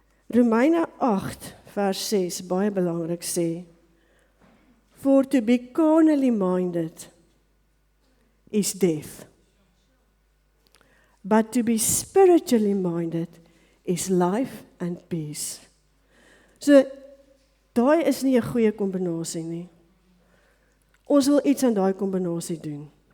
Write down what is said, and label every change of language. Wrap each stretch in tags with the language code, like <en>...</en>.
<af>Romeine 8, vers 6, baie belangrik sê,</af> <en>for to be carnally minded is death, but to be spiritually minded is life and peace.</en> <af>So, daai is nie 'n goeie kombinasie nie. Ons wil iets aan daai kombinasie doen.</af>